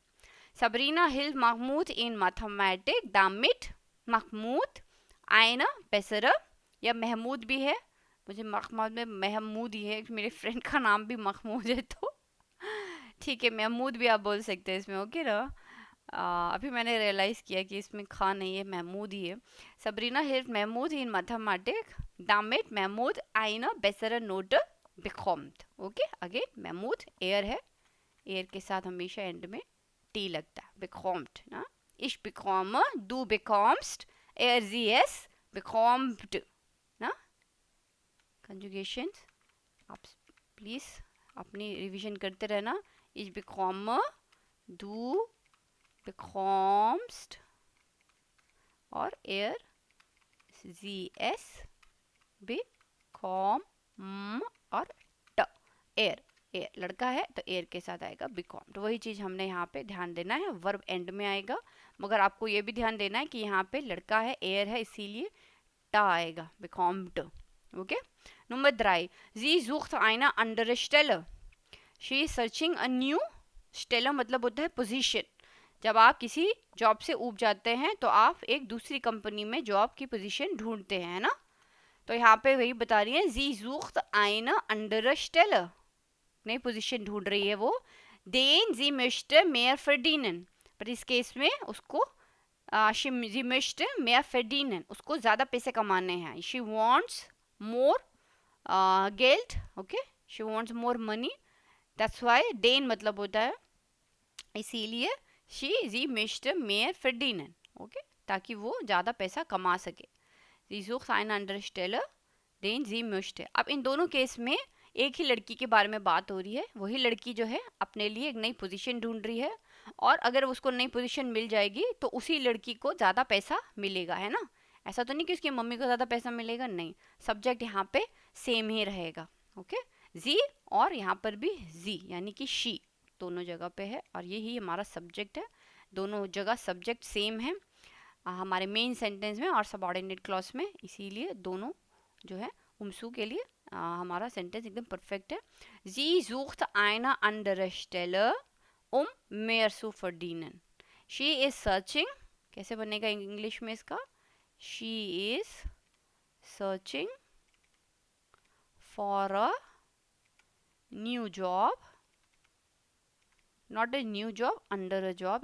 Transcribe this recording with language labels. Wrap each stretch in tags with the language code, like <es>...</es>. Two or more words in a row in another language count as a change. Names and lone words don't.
<de>Sabrina hilft Mahmoud in Mathematik, दामिट महमूद eine bessere,</de> <hi>या महमूद भी है, मुझे महमूद में महमूद ही है, मेरे फ्रेंड का नाम भी महमूद है, तो ठीक है महमूद भी आप बोल सकते हैं इसमें। ओके ना, अभी मैंने रियलाइज़ किया कि इसमें खा नहीं है, महमूद ही है।</hi> <de>Sabrina hilft Mahmoud in Mathematik, damit महमूद eine bessere Note bekommt।</de> <hi>ओके, अगेन महमूद एयर है, एयर के साथ हमेशा एंड में टी लगता है,</hi> <de>bekommt ना, ich bekomme, du bekommst, er sie es bekommt ना।</de> <hi>कंजुगेशंस आप प्लीज अपनी रिवीजन करते रहना,</hi> <de>ich bekomme, du bekommst</de> <hi>और</hi> <de>er sie es bekommt</de> <hi>और ट, एयर, एयर लड़का है तो एयर के साथ आएगा बिकॉम। तो वही चीज़ हमने यहाँ पे ध्यान देना है, वर्ब एंड में आएगा, मगर आपको ये भी ध्यान देना है कि यहाँ पे लड़का है, एयर है, इसीलिए टा आएगा, bekommt। ओके, नंबर 3,</hi> <de>sie sucht eine andere Stelle,</de> <en>she is searching a new Stelle</en> <hi>मतलब होता है पोजीशन। जब आप किसी जॉब से ऊब जाते हैं तो आप एक दूसरी कंपनी में जॉब की पोजीशन ढूंढते हैं ना, तो यहाँ पे वही बता रही है,</hi> <de>sie sucht eine andere Stelle,</de> <hi>नई पोजीशन ढूंढ रही है वो।</hi> <de>Den sie möchte mehr verdienen,</de> <hi>पर इस केस में उसको</hi> <de>sie möchte mehr verdienen,</de> <hi>उसको ज़्यादा पैसे कमाने हैं।</hi> <en>she wants more Geld, okay, she wants more money, that's why den</en> <hi>मतलब होता है, इसीलिए</hi> <de>sie möchte mehr verdienen,</de> <hi>okay, ताकि वो ज़्यादा पैसा कमा सके।</hi> <de>sie sucht einen anderen Stelle, den sie möchte।</de> <hi>अब इन दोनों केस में एक ही लड़की के बारे में बात हो रही है। वही लड़की जो है अपने लिए एक नई पोजीशन ढूंढ रही है, और अगर उसको नई पोजीशन मिल जाएगी तो उसी लड़की को ज़्यादा पैसा मिलेगा, है ना। ऐसा तो नहीं कि उसकी मम्मी को ज़्यादा पैसा मिलेगा, नहीं, सब्जेक्ट यहाँ पे सेम ही रहेगा। ओके, जी और यहाँ पर भी जी यानी कि शी दोनों जगह पे है, और यही हमारा सब्जेक्ट है। दोनों जगह सब्जेक्ट सेम है हमारे</hi> <en>main sentence</en> <hi>में और</hi> <en>subordinate clause</en> <hi>में, इसीलिए दोनों जो है उमसू के लिए हमारा सेंटेंस एकदम परफेक्ट है।</hi> <de>Sie sucht eine andere Stelle, mehr zu verdienen.</de> <en>She is searching,</en> <hi>कैसे बनेगा इंग्लिश में इसका?</hi> <en>She is searching for a new job, not a new job, under a job।</en>